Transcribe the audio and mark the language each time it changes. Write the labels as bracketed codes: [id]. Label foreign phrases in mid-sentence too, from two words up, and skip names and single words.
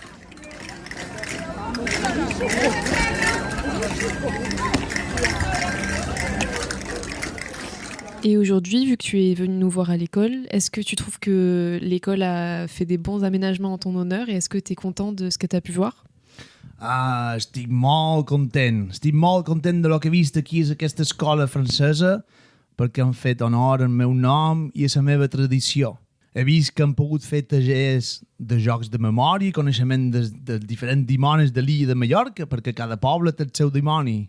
[fr] Et aujourd'hui, vu que tu es venu nous voir à l'école, est-ce que tu trouves que l'école a fait des bons aménagements en ton honneur et est-ce que tu es content de ce que tu as pu voir ? [ca] Ah, estic molt content. Estic molt content de lo que he vist aquí a aquesta escola francesa perquè han fet honor al meu nom i a la meva tradició. He vist que han pogut fer tallers de jocs de memòria i coneixement de diferents dimonis de l'illa de Mallorca, perquè cada poble té el seu dimoni.